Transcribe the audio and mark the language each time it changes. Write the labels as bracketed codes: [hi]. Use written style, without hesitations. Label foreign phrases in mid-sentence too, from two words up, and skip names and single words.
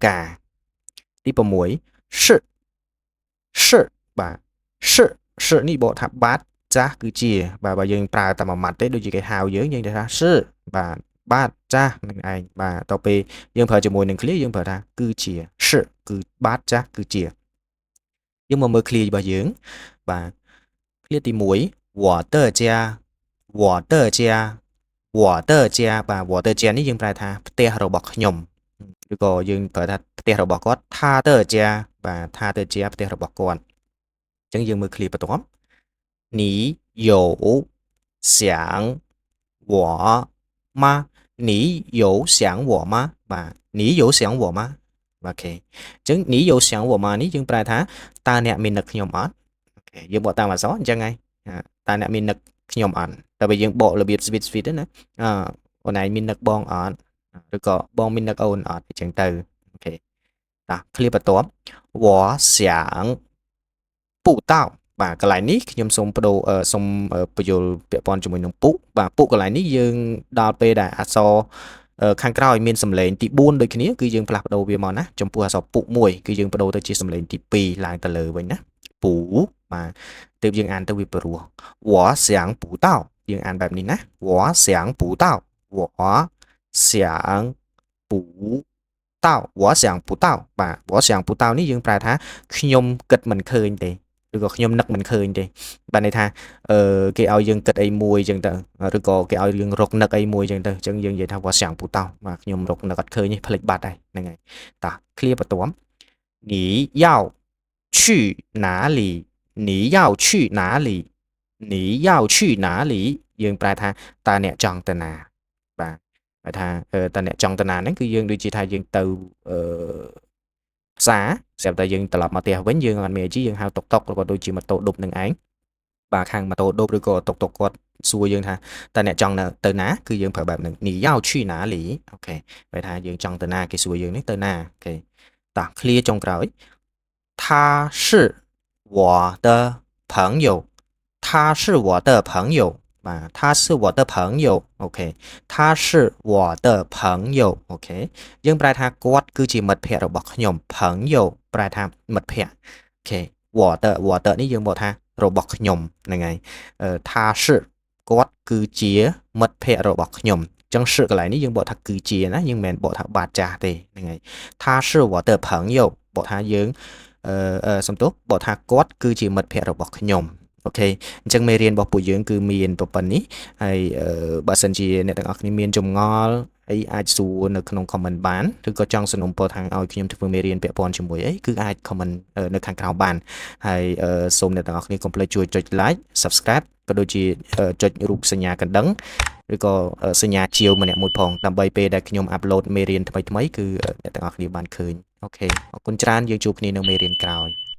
[km] ការទី6សបាទសនេះបកថាបាទចាស់គឺជាបាទបើយើងប្រើតែមួយម៉ាត់ទេដូចជាគេហៅយើងនិយាយថាសបាទចាស់នឹងឯងបាទតទៅពេលយើងប្រើជាមួយនឹង clear យើងប្រើថាគឺជាសគឺបាទចាស់គឺជាយើងមកមើល clear របស់យើងបាទ clear ទី1 [zh] 我的家我的家我的家 [km] បាទ [zh] 我的家 [km] នេះយើងប្រែថាផ្ទះរបស់ខ្ញុំឬក៏យើងប្រើថាផ្ទះរបស់គាត់ [zh] 他的家 [km] បាទ [zh] 他的 [km] 家ផ្ទះរបស់គាត់អញ្ចឹងយើងមើលឃ្លាបន្ទាប់ [zh] 你有想我吗你有想我吗 [km] បាទ [zh] 你有想我 [km] 吗អូខេអញ្ចឹង [zh] 你有想我吗 [km] នេះយើងប្រែថាតើអ្នកមាននឹកខ្ញុំអត់អូខេយើងបកតាមអក្សរអញ្ចឹងហើយតើអ្នកមាននឹកខ្ញុំអត់តែបើយើងបករបៀប speed ទេណាអូនឯងមាននឹកបងអត់ឬក៏បងមាននឹកអូនអត់អញ្ចឹងទៅអូខេតោះឃ្លាបន្ទាប់ [zh] 我想不到 [km] បាទកន្លែងនេះខ្ញុំសូមបដូរសូមបញ្យល់ពាក់ព័ន្ធជាមួយនឹង ពុបាទពុកន្លែងនេះយើងដល់ពេលដែលអក្សរខាងក្រោយមានសំឡេងទី4ដូចគ្នាគឺយើងផ្លាស់ប្ដូរវាមកណា ចំពោះអក្សរពុ1គឺយើងបដូរទៅជាសំឡេងទី2ឡើងទៅលើវិញណាពូបាទទើបយើងអានទៅវាព្រោះ [zh] 我想不到 [km] យើងអានបែបនេះណា [zh] 我想不到我想不到我想不到 [km] បាទ [zh] 我想不到 [km] នេះយើងប្រែថាខ្ញុំគិតមិនឃើញទេឬក៏ខ្ញុំនឹកមិនឃើញទេបាទន័យថាគេឲ្យយើងគិតអីមួយអញ្ចឹងទៅឬក៏គេឲ្យយើងរ កនឹកអីមួយអញ្ចឹងទៅអញ្ចឹងយើងនិយាយថា [zh] 我想不到 [km] បាទខ្ញុំរកនឹកអត់ឃើញទេផ្លេចបាត់ហើយហ្នឹងហើយតោះឃ្លាបន្ទាប់ [zh] 你要去哪里你要去哪里你要去哪里 [km] យើងប្រែថាតើអ្នកចង់ទៅណាបាទហៅថាតើអ្នកចង់ទៅណាហ្នឹងគឺយើងដូចជាថាយើងទៅផ្សារស្រាប់តែយើងត្រឡប់មកផ្ទះវិញយើងអត់មានអីយើងហៅតុកតុកឬក៏ ដូចជាម៉ូតូឌុបនឹងឯងបាទខាងម៉ូតូឌុបឬក៏តុកតុកគាត់សួរយើងថាតើអ្នកចង់ទៅណាគឺយើងប្រើបែបហ្នឹង [zh] 你要去哪里 [km] អូខេបែរថាយើងចង់ទៅណាគេសួរយើងនេះទៅណាអូខេតោះឃ្លាចុងក្រោយ [zh] 他是我的朋友他是我 [km] 的朋友បាទ [zh] 他是我的朋友 [km] អូខេ [zh] 他是我的朋友 [km] អូខេយើងប្រែថាគាត់គឺជាមិត្តភ័ក្តិរបស់ខ្ញុំ朋友ប្រែថាមិត្តភ័ក្តិអូខេ [zh] 我的 [km] នេះយើងបក ថារបស់ខ្ញុំហ្នឹងហើយ [zh] 他是 [km] គាត់គឺជាមិត្តភ័ក្តិរបស់ខ្ញុំអញ្ចឹង是កន្លែងនេះយើងបកថាគឺជាណាយើងមិនមែនបកថាបាទចាស់ទេហ្នឹងហើយ [zh] 他是我 [km] 的朋友បកថាយើងសំទោសបកថាគាត់គឺជាមិត្តភ័ក្តិរបស់ខ្ញុំអូខេអញ្ចឹងមេរៀនរបស់ពួកយើង គឺមានប៉ុណ្ណេះហើយបើសិនជាអ្នកទាំងអស់គ្នាមានចម្ងល់អីអាចសួរនៅក្នុង comment បានឬក៏ចង់សនំពរថាឲ្យខ្ញុំធ្វើមេរៀនពាក់ព័ន្ធជាមួយអីគឺអាច comment នៅខាងក្រោមបានហើយសូមអ្នកទាំងអស់គ្នាកុំភ្លេចជួយចុច [en] like subscribe [km] ក៏ដូចជាចុចរូបសញ្ញាកណ្ដឹងឬក៏សញ្ញាជាវម្នាក់មួយផងដើម្បីពេលដែលខ្ញុំអាប់ឡូតមេរៀនថ្មីៗគឺអ្នកទាំងអស់គ្នាបានឃើញអូខេអរគុណច្រើនយើងជួបគ្នានៅមេរៀនក្រោយ